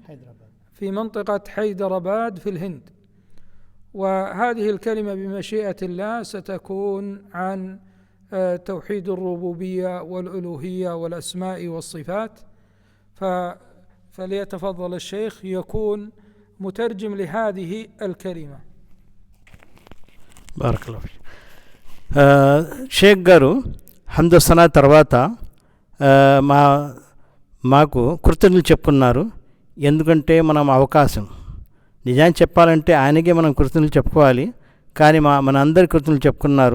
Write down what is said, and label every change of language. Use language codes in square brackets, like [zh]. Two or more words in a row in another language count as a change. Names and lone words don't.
[ar] في منطقة حيدراباد في الهند. وهذه الكلمة بمشيئة الله ستكون عن توحيد الربوبية والألوهية والأسماء والصفات، فليتفضل الشيخ يكون مترجم لهذه الكلمة. بارك الله فيك. [te] షేక్ గారు హమ్దొసనా తర్వాత మాకు కృతజ్ఞతలు చెప్పుకున్నారు. ఎందుకంటే మనం అవకాశం నిజాన్ని చెప్పాలంటే ఆయనకే మనం కృతజ్ఞతలు చెప్పుకోవాలి, కానీ మన అందరి కృతజ్ఞతలు చెప్పుకున్నారు.